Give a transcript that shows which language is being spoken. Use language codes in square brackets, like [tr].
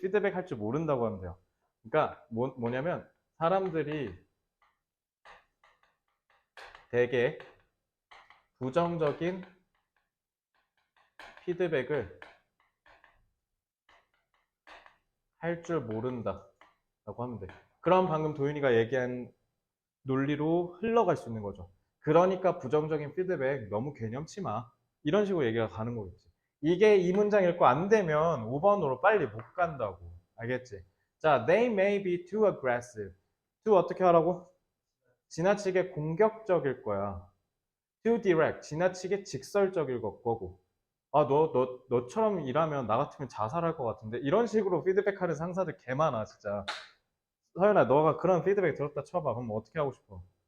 [ko] 피드백 할 줄 모른다고 하면 돼요. 그러니까 뭐냐면 사람들이 되게 부정적인 피드백을 할 줄 모른다 라고 하면 돼. 그럼 방금 도윤이가 얘기한 논리로 흘러갈 수 있는 거죠. 그러니까 부정적인 피드백 너무 개념치 마. 이런 식으로 얘기가 가는 거겠지. 이게 이 문장 읽고 안 되면 5번으로 빨리 못 간다고. 알겠지? [en] 자, they may be too aggressive. [ko] too 어떻게 하라고? 지나치게 공격적일 거야. [en] too direct. [ko] 지나치게 직설적일 거고. 너처럼 일하면 나 같으면 자살할 것 같은데. 이런 식으로 피드백하는 상사들 개 많아, 진짜. 서연아, 너가 그런 피드백 들었다 쳐봐. 그럼 어떻게 하고 싶어?